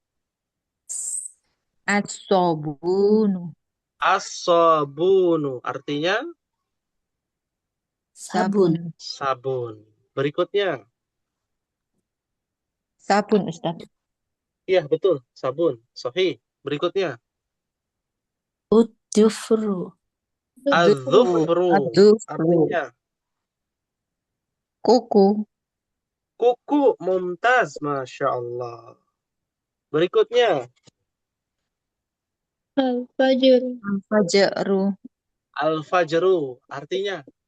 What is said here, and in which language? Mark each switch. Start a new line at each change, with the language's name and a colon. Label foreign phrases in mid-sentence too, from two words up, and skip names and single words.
Arabic: As-sabunu. as-sabunu.
Indonesian: Artinya Sabun. Sabun. sabun. Berikutnya, Sabun, Ustaz. iya betul, sabun. Sahih. Berikutnya,
Arabic: Ud-dufru. az-zufru. Ad-dufru.
Indonesian: Artinya Kuku.
Arabic: kuku. Mumtaz. Masya Allah.
Indonesian: Berikutnya,
Arabic: Al-fajr. Al-fajru. al-fajru.
Indonesian: Artinya